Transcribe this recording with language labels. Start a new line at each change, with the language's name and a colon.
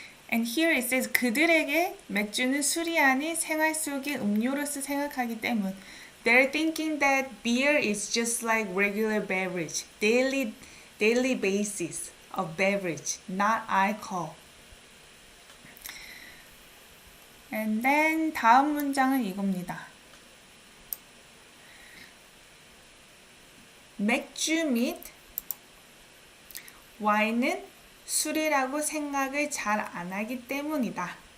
English: And here it says
Korean: 그들에게 맥주는 술이 아닌 생활 속의 음료로서 생각하기 때문.
English: They're thinking that beer is just like regular beverage, daily basis of beverage, not alcohol. And then
Korean: 다음 문장은 이겁니다. 맥주 및 와인은 술이라고 생각을 잘 안 하기 때문이다.